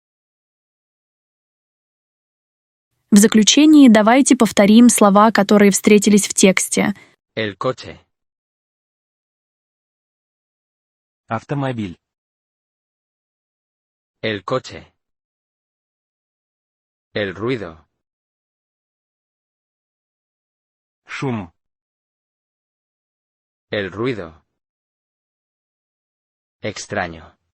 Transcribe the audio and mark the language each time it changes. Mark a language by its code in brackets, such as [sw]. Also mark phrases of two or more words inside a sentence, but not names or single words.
[ru] В заключении давайте повторим слова, которые встретились в тексте. [es] El coche. Автомобиль. El coche. El ruido. [ru] Шум. [es] El ruido. Extraño.